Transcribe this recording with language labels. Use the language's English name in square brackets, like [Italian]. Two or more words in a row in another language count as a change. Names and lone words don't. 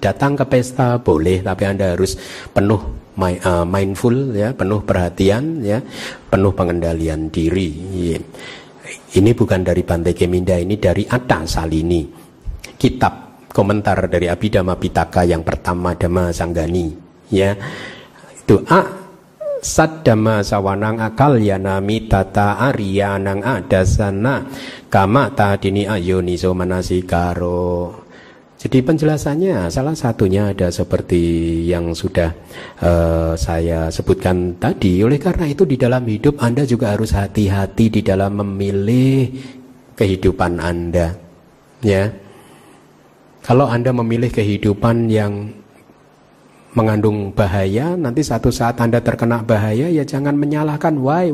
[Indonesian] Datang ke pesta boleh, tapi Anda harus penuh mindful, ya, penuh perhatian, ya, penuh pengendalian diri. Ini bukan dari Bante Keminda, ini dari Atta Salini, kitab komentar dari Abhidhamma Pitaka yang pertama, Dhammasanggani, ya. [Pali] Itu Saddhamma sawanang akalyana mitata ariyanang adasana kama tadini ayoniso manasikaro. [Indonesian] Jadi penjelasannya salah satunya ada seperti yang sudah saya sebutkan tadi. Oleh karena itu di dalam hidup Anda juga harus hati-hati di dalam memilih kehidupan Anda, ya. Kalau Anda memilih kehidupan yang mengandung bahaya, nanti satu saat Anda terkena bahaya, ya jangan menyalahkan why.